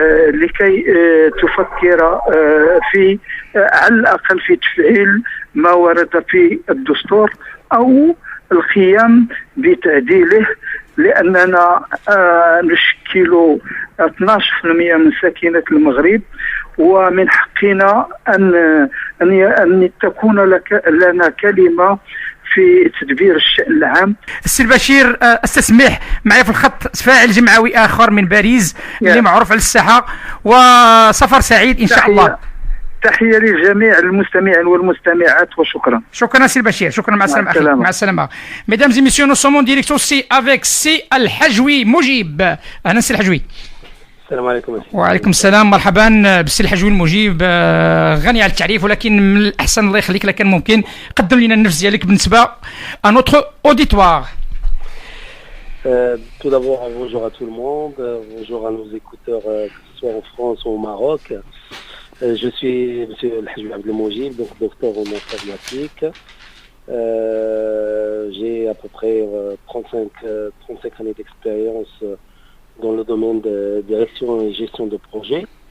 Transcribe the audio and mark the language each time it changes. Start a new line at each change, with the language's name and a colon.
Arabic: لكي تفكر في على الأقل في تفعيل ما ورد في الدستور أو القيام بتعديله، لأننا نشكل 12% من ساكنة المغرب، ومن حقنا أن تكون لنا كلمة في تدبير الشأن العام. السي البشير، استسمح معي في الخط فاعل جمعوي آخر من باريس اللي معروف على الساحة، وسفر سعيد إن شاء الله. تحية لجميع المستمعين والمستمعات وشكرا. شكرا سي البشير، شكرا. مع السلامة أخي، مع السلامة.
French: Mesdames et messieurs, nous sommes en direct aussi avec سي الحجوي مجيب.
Arabic: أهلا سي الحجوي. السلام عليكم. وعليكم السلام، مرحبا بالسي الحجوي المجيب. غني على التعريف، ولكن من الأحسن الله يخليك لكن ممكن قدم لنا النفس ديالك بالنسبة
French: à notre auditoire. Tout d'abord, bonjour à tout le monde, bonjour à nos écouteurs, que ce soit en France ou au Maroc. Je suis M. El-Hajjoui Abdelmoujib, donc docteur en informatique. J'ai à peu près 35 années d'expérience dans le domaine de direction et gestion de projets.